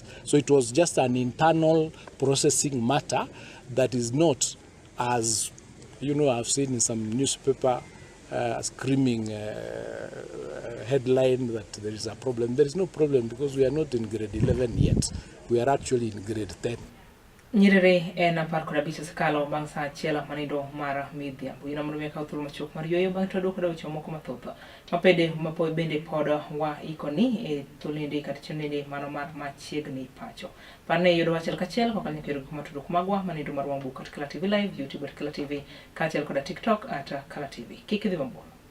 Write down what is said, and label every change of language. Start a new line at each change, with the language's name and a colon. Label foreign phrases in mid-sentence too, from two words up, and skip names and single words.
English: So it was just an internal processing matter that is not, as you know, I've seen in some newspaper screaming headline that there is a problem. There is no problem because we are not in grade 11 yet. We are actually in grade 10.
Luo (Kenya and Tanzania): Nyirere en apar kod abich osekalo bang' sa achiel manindo mar midhiambo. Ina mondo mi akaw thuolo machuok mar yueyo bang' to adwoko weche moko mathoth mapod bende pod waikoni e thuolende kata chenroende mano mar machiegni pacho. Parne yudo achiel kachiel kokalo nyaka yore kuma tudruok magwa manindo mar wang' book at Kala TV Live, YouTube at Kala TV, kaachiel koda TikTok at Kala TV. Kik idhi mabor.